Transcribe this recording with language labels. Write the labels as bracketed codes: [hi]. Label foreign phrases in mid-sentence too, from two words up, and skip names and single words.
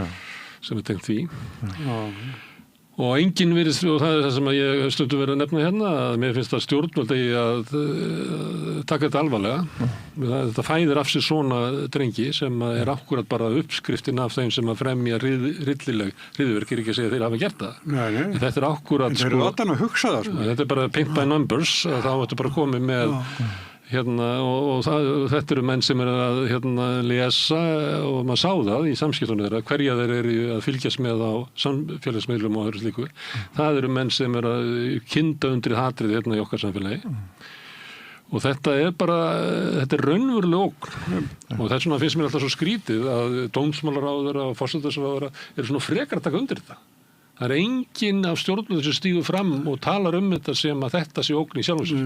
[is] Sem tengt því og enginn virðist og það það sem ég stundum verið að nefna hérna að mér finnst að stjórnvöld eigi að taka þetta alvarlega þetta fæðir af sér svona drengi sem akkúrat bara uppskriftin af þeim sem að fremja rillileg hryðjuverk ekki að segja þeir hafa gert það nei. Þetta akkúrat en þeir eru alltaf að hugsa það sko. Þetta bara [en] paint by numbers [is] þá ættu bara komið með og þetta eru menn sem að lesa og maður sá það í samskiptunum þeirra hverja þeir eru að fylgjast með á samfélagsmiðlum og öðru slíku það eru menn sem að kynda undir hatrið í okkar samfélagi og þetta er raunveruleg ógn og þess vegna finnst mér alltaf svo skrítið að dómsmálaráðherra og forsætisráðherra eru svona frekar að taka undir þetta Það enginn af stjórnvöldum sem stígur fram og talar þetta sem að þetta sé ógn í sjálfum sér.